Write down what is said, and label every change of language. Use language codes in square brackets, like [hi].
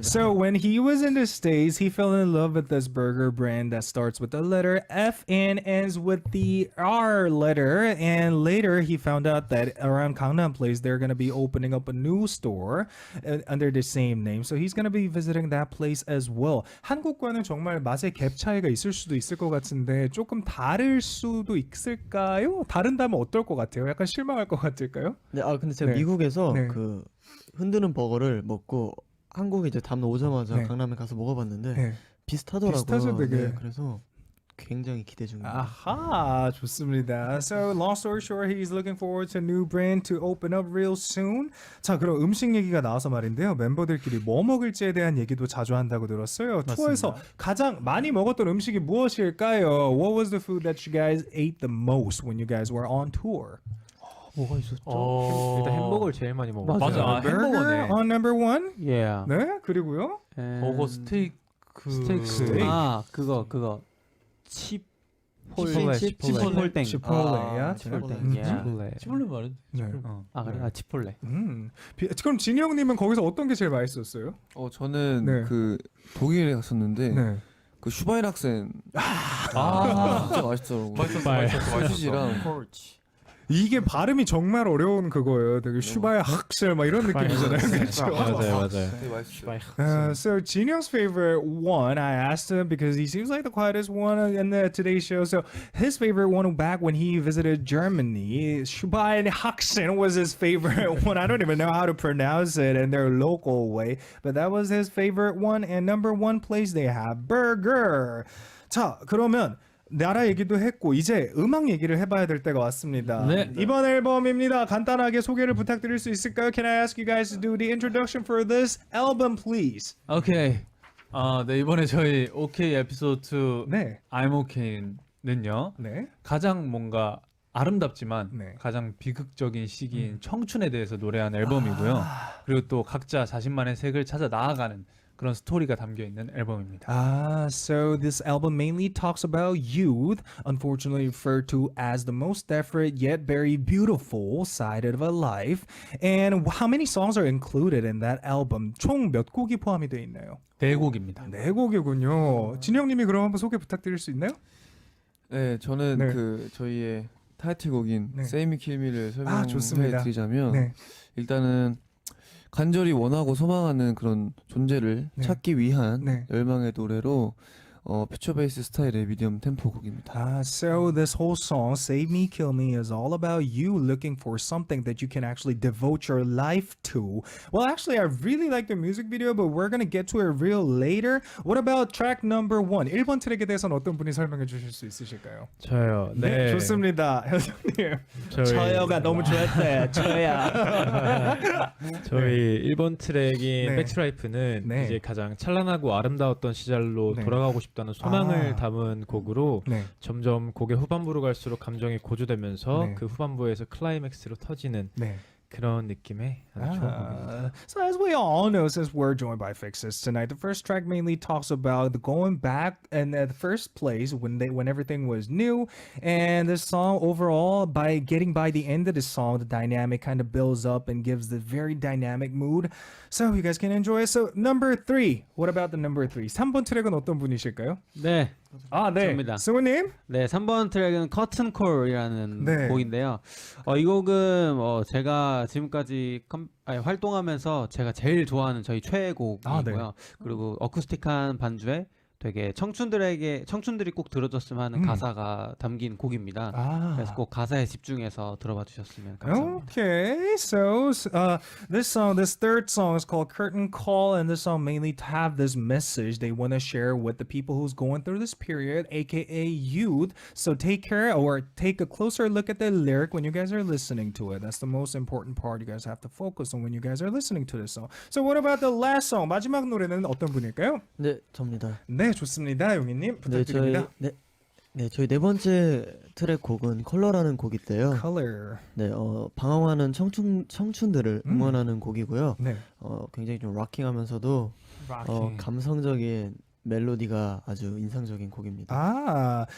[en] So when he was in the States, he fell in love with this burger brand that starts with the letter F and ends with the R letter. And later he found out that around Gangnam Place, they're going to be opening up a new store under the same name. So he's going to be visiting that place as well. [ko] 한국과는 정말 맛의 갭 차이가 있을 수도 있을 것 같은데 조금 다를 수도 있을까요? 다른다면 어떨 것 같아요? 약간 실망할 것 같을까요? 네, 근데 제가 네. 미국에서 네. 그 흔드는 버거를 먹고 한국에 이제 다음날 오자마자 네. 강남에 가서 먹어봤는데 네. 비슷하더라고요. 비슷하죠, 되게. 네, 그래서 굉장히 기대 중입니다. 아하, 좋습니다. [en] So long story short, he's looking forward to a new brand to open up real soon. [ko] 자, 그럼 음식 얘기가 나와서 말인데요. 멤버들끼리 뭐 먹을지에 대한 얘기도 자주 한다고 들었어요. 투어에서 가장 많이 먹었던 음식이 무엇일까요? [en] What was the food that you guys ate the most when you guys were on tour? [ko] 뭐가 있었죠? 일단 햄버거를 제일 많이 먹었어요. 맞아. 아, [en] Burger [ko] 햄버거네. [en] on number one. Yeah. [ko] 네, 그리고요. 버거 스테이크. 스테이크. 그거 치폴땡. 치폴레야. 치폴레 말은. 네. 그래? 치폴레. 그럼 진이 형님은 거기서 어떤 게 제일 맛있었어요? 저는 네. 그 독일에 갔었는데 네. 그 슈바인학센 진짜 맛있더라고. 맛있었어. 소시지랑 이게 발음이 정말 어려운 그거예요. 되게 슈바야 학셀 막 이런 느낌이잖아요. 그렇죠? 맞아요. 되게 맛있어요. [en] So Jinyoung's favorite one, I asked him because he seems like the quietest one in the Today Show. So his favorite one back when he visited Germany, Schweinhaxen was his favorite one. I don't even know how to pronounce it in their local way, but that was his favorite one. And number one place they have burger. [ko] 자, 그러면 나라 얘기도 했고 이제 음악 얘기를 해봐야 될 때가 왔습니다. 네. 이번 앨범입니다. 간단하게 소개를 부탁드릴 수 있을까요? [en] Can I ask you guys to do the introduction for this album, please? [ko] 오케이. 네, 이번에 저희 OK 에피소드 2 네, I'm OK는요. 네, 가장 뭔가 아름답지만 네. 가장 비극적인 시기인 청춘에 대해서 노래한 앨범이고요. 그리고 또 각자 자신만의 색을 찾아 나아가는 그런 스토리가 담겨 있는 앨범입니다. [en] So this album mainly talks about youth, unfortunately referred to as the most desperate yet very beautiful side of a life. And how many songs are included in that album? [ko] 총 몇 곡이 포함이 되어 있나요? 네 곡입니다. 네 곡이군요. 진영님이 그럼 한번 소개 부탁드릴 수 있나요? 네, 저는 네. 그 저희의 타이틀곡인 네. Say Me Kill Me를 좋습니다. 설명해드리자면 네. 일단은 간절히 원하고 소망하는 그런 존재를 네. 찾기 위한 네. 열망의 노래로 퓨처 베이스 스타일의 미디엄 템포 곡입니다. [en] So this whole song, Save Me, Kill Me, is all about you looking for something that you can actually devote your life to. Well, actually, I really like the music video, but we're gonna get to it real later. What about track number 1? [ko] 1번 트랙에 대해서는 어떤 분이 설명해 주실 수 있으실까요? 저요. 네, 좋습니다. 현정님. 저희가 너무 좋았어요. 저야. 저희 1번 트랙인 네. 백투라이프는 네. 이제 가장 찬란하고 아름다웠던 시절로 네. 돌아가고 싶다는 소망을 아. 담은 곡으로 네. 점점 곡의 후반부로 갈수록 감정이 고조되면서 네. 그 후반부에서 클라이맥스로 터지는 네. 그런 느낌의 아주 좋은 곡입니다. [en] So as we all know, since we're joined by Fixes tonight, the first track mainly talks about the going back and at the first place when everything was new, and this song overall, by getting by the end of the song, the dynamic kind of builds up and gives the very dynamic mood. So you guys can enjoy it. So number 3, what about the number 3? [ko] 3번 트랙은 어떤 분이실까요? 네. 아, 네. 접니다. 승우님? 네, 3번 트랙은 커튼 콜이라는 네. 곡인데요. 이 곡은 제가 지금까지 활동하면서 제가 제일 좋아하는 저희 최애곡이고요. 아, 네. 그리고 어쿠스틱한 반주에 되게 청춘들이 꼭 들어줬으면 하는 가사가 담긴 곡입니다. 그래서 꼭 가사에 집중해서 들어봐 주셨으면 감사합니다. [en] Okay, so this third song is called Curtain Call, and this song mainly have this message they want to share with the people who's going through this period, aka youth. So take care or take a closer look at the lyric when you guys are listening to it. That's the most important part you guys have to focus on when you guys are listening to this song. So what about the last song? [ko] 마지막 노래는 어떤 분일까요? 네, 접니다. 네, 좋습니다. 용희님 부탁드립니다. 저희 네 번째 트랙 곡은 컬러라는 곡인데요. [en] Color. [ko] 네, 방황하는 청춘들을 응원하는 곡이고요. 네. 굉장히 좀 락킹하면서도 감성적인 멜로디가 아주 인상적인 곡입니다.